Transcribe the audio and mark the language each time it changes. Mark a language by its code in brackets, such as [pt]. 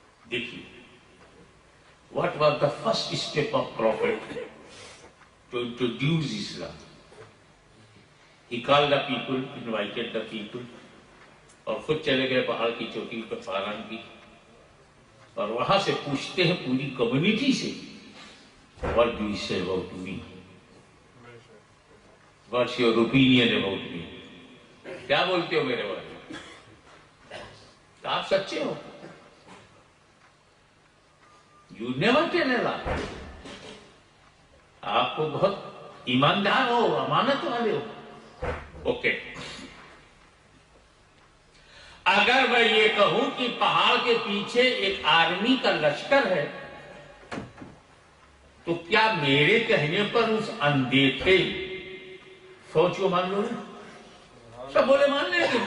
[en] دیکھیے what was the first step of prophet to introduce Islam? He called the people, [ur] invited the people, اور خود چلے گئے پہاڑ کی چوٹی پر فاران کی، اور وہاں سے پوچھتے ہیں پوری کمیونٹی سے [en] what do you say about me? What's your opinion about me? [ur] کیا بولتے ہو میرے بارے میں؟ آپ سچے ہو؟ [en] You never tell a lie. [ur] آپ کو بہت ایماندار ہو، امانت والے ہو. اوکے، اگر میں یہ کہوں کہ پہاڑ کے پیچھے ایک آرمی کا لشکر ہے تو کیا میرے کہنے پر اس اندیکھے فوج کو مان لو گے؟ سب بولے مان لیں گے.